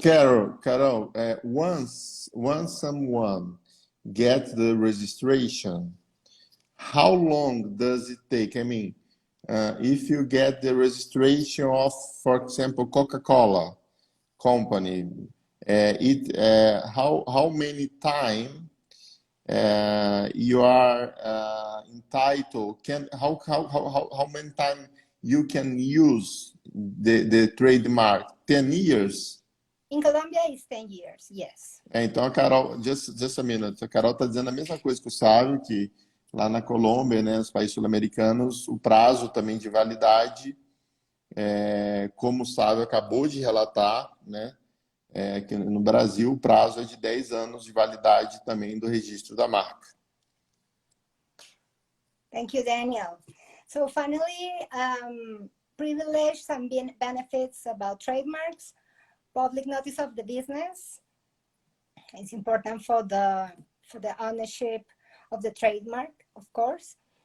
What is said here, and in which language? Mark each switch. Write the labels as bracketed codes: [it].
[en] But Carol, once someone gets the registration, how long does it take? I mean, if you get the registration of, for example, Coca-Cola company, how many time you are entitled? How many time you can use the trademark? 10 years? In Colombia, it's 10 years, yes. [pt] Então a Carol, [en] just a minute, [pt] a Carol está dizendo a mesma coisa que o Sávio, que lá na Colômbia, né, nos países sul-americanos, o prazo também de validade, como o Sávio acabou de relatar, né, que no Brasil o prazo é de 10 anos de validade também do registro da marca. [en] Thank you, Daniel. So finally, privileges and benefits about trademarks. Public notice of the business. It's important for the ownership of the trademark, of course.